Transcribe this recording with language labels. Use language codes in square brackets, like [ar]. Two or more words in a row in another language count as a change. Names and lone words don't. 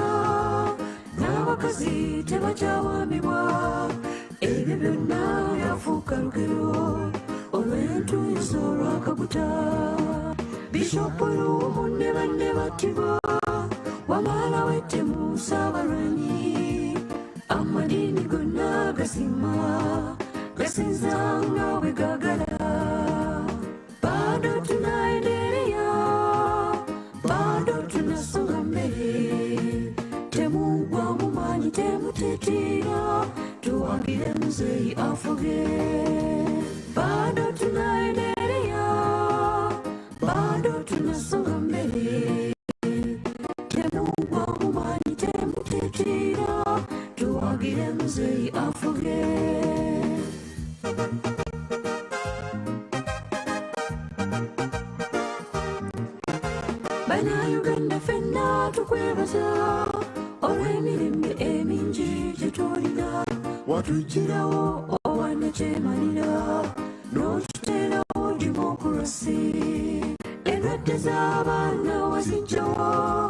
[lg] n'abakazi tebakyawambibwa ebyo byonna byafuuka lugero olw'entuuyo z'olwakaguta bishopu luumu ne banne battibwa wamala wettemu Saabalwanyi amadiini gonna gasima gasinza nga bwe gaagala [sw] bado tunaendelea bado tunasonga mbele [lg] temugwa mu maanyi temuteetera tuwagire muzeeyi afuge [sw] bado tunaendelea bado tunasonga mbele [lg] temugwa mu maanyi temuteetera tuwagire muzeeyi afuge Bannayuganda ffenna tukwebaza olw'emirembe emingi gye tulina watuggyirawo owanakyemalira n'otuteerawo demokurasi endwadde z'abaana waziggyawo